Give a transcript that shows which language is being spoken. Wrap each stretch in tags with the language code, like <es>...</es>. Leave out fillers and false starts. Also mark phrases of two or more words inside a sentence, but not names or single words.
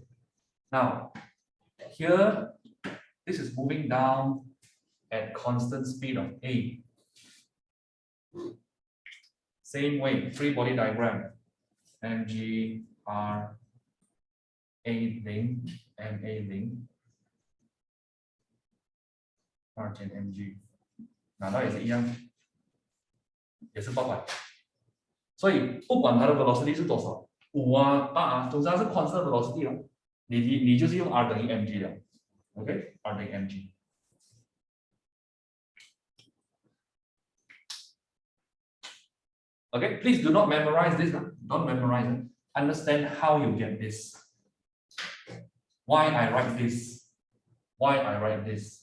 <en>Now, here, this is moving down at constant speed of A. Same way, free body diagram. mg, R, A 0,</en> <zh>MA 0, R 减 mg， 拿到也是一样，也是800。所以不管它的 velocity 是多少，5啊、8啊，总之它是</zh> <en>constant velocity</en> <zh>了，你就是用 R 等于 mg 了 ，OK， R 等于 mg。</zh> <en>Okay, please do not memorize this. Don't memorize it. Understand how you get this. Why I write this. Why I write this.</en>